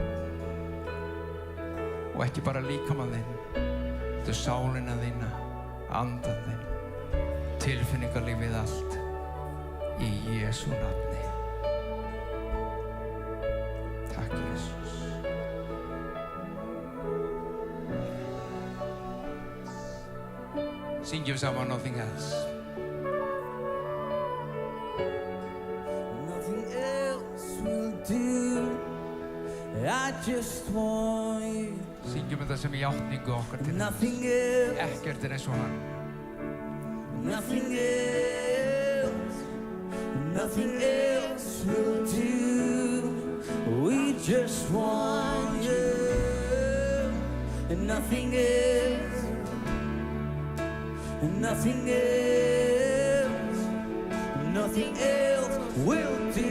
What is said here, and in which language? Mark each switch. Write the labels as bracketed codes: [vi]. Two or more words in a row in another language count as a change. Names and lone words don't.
[is] Og ekki bara líkamann þinn, þetta sálina þína, andan þinn, tilfinningarlífið allt í Jesú nafni. Takk, Jesús. Syngjum saman Nothing Else. [en] Nothing else will do. I just want you. [is] Syngjum þetta sem játningu okkar til [en] Nothing else. [is] Ekkert eins og hann. [en] Nothing else. Nothing else will do. We just want you. And nothing else. Nothing else, nothing else will do.